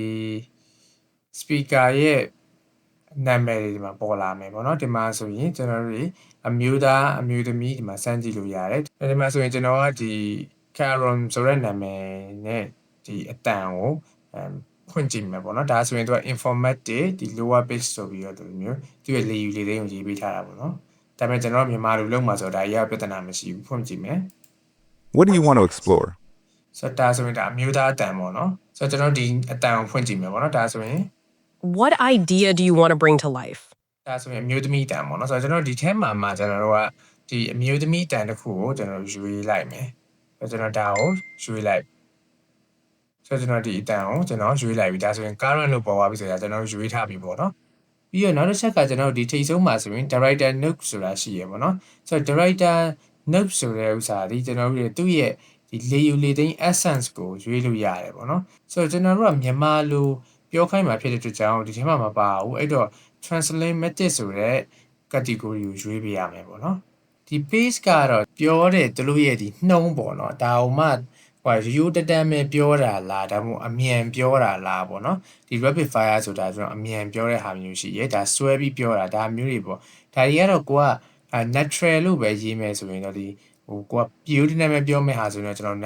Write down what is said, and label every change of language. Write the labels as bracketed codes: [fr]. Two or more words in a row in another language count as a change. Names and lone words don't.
[my] speaker ရဲ့နာမည်တွေဒီမှာပေါ်လာမယ်ပေါ့နော်ဒီမှာဆိုရင်ကျွန်တော်တို့အမျိုးသားအမျိုးသမီးဒီမှာစမ်းကြည့်လို့ရတယ်ဒီမှာဆိုရင်ကျွန်တော်ကဒီ Caron ဆိုတဲ့နာမည်နဲ့ဒီအတန်ကိုဖွင့်ကြည့်မယ်ပေါ့နော်ဒါဆိုရင်သူက informative ဒီ [en] lower pitch [my] ဆိုပြီးတော့ဒီလိုမျိုးသူရဲ့လေယူလေသိန်းကိုရေးပေးထားတာပေါ့နော်ဒါပေမဲ့ကျွန်တော်မြန်မာလိုလုပ်မှာဆိုတော့ဒါရေးပြဿနာမရှိဘူးဖွင့်ကြည့်မယ် [en] What do you want to explore? [my] ဆိုတော့ဒါဆိုရင်ဒါအမျိုးသားအတန်ပေါ့နော်ဆိုတော့ကျွန်တော်ဒီအတန်ကိုဖွင့်ကြည့်မယ်ပေါ့နော်ဒါဆိုရင် [en] What idea do you want to bring to life? [my] ဒါဆိုရင်အမျိုးသမီးတန်ပေါ့နော်ဆိုတော့ကျွန်တော်ဒီထဲမှာကျွန်တော်တို့ကဒီအမျိုးသမီးတန်တစ်ခုကိုကျွန်တော်ရွေးလိုက်မယ်ဆိုတော့ကျွန်တော်ဒါကိုရွေးလိုက်ဆိုတော့ကျွန်တော်ဒီအတန်ကိုကျွန်တော်ရွေးလိုက်ပြီဒါ ဆိုရင် current လို့ပေါ်သွားပြီဆိုတော့ကျွန်တော်ရွေးထားပြီပေါ့နော်ပြီးတော့နောက်တစ်ချက်ကကျွန်တော်ဒီထိတ်ဆုံးမှာဆိုရင် [en] director note [my] ဆိုတာရှိရပေါ့နော်ဆိုတော့ [en] director note [my] ဆိုတဲ့ဥစ္စာဒီကျွန်တော်တို့သူ့ရဲ့ဒီလေယူလေသိန်း essence ကိုရွေးလို့ရတယ်ပေါ့နော်ဆိုတော့ကျွန်တော်တို့ကမြန်မာလိုပြောခိုင်းမှာဖြစ်တဲ့အတွက်ကြောင့်ဒီထဲမှာမပါဘူးအဲ့တော့ [en] translate method [my] ဆိုတဲ့ category ကိုရွေးပေးရမယ်ပေါ့နော်ဒီ page ကတော့ပြောတဲ့သူတို့ရဲ့ဒီနှုံးပေါ့နော်ဒါအောင်မှဟိုရိုးတတမ်းပဲပြောတာလားဒါမှမဟုတ်အမြန်ပြောတာလားပေါ့နော်ဒီ [en] rapid fire [my] ဆိုတာကျွန်တော်အမြန်ပြောတဲ့ဟာမျိုးရှိရဲ ဒါဆွဲပြီးပြောတာဒါမျိုးတွေပေါ့ဒါတွေကတော့ကိုက natural လို့ပဲရေးမယ်ဆိုရင်တော့ဒီဟိုကိုကရိုးတတမ်းပဲပြောမယ့်ဟာဆိုရင်တော့ကျွန်တော်